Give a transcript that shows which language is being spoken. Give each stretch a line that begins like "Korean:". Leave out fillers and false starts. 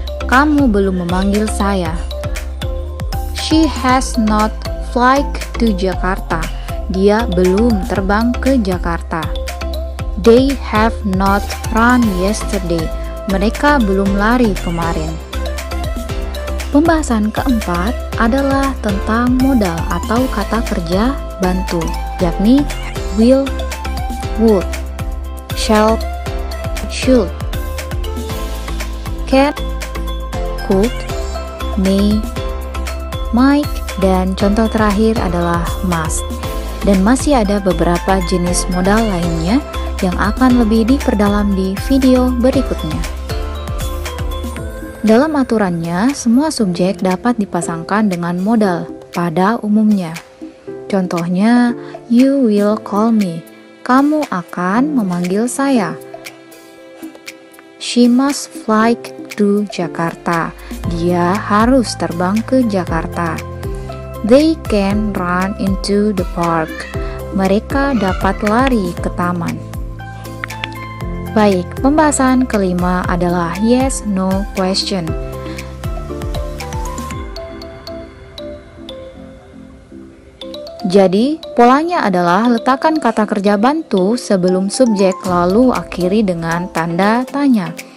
Indonesian: Kamu belum memanggil saya.
English: She has not flight to Jakarta.
Indonesian: Dia belum terbang ke Jakarta.
English: They have not run yesterday.
Indonesian: Mereka belum lari kemarin. Pembahasan keempat adalah tentang modal atau kata kerja bantu, yakni will, would, shall, should, can, could, may, might, dan contoh terakhir adalah must. Dan masih ada beberapa jenis modal lainnya yang akan lebih diperdalam di video berikutnya. Dalam aturannya, semua subjek dapat dipasangkan dengan modal pada umumnya. Contohnya,
English: you will call me.
Indonesian: Kamu akan memanggil saya.
English: She must fly to Jakarta.
Indonesian: Dia harus terbang ke Jakarta.
English: They can run into the park.
Indonesian: Mereka dapat lari ke taman. Baik, pembahasan kelima adalah yes/no question. Jadi, polanya adalah letakkan kata kerja bantu sebelum subjek lalu akhiri dengan tanda tanya.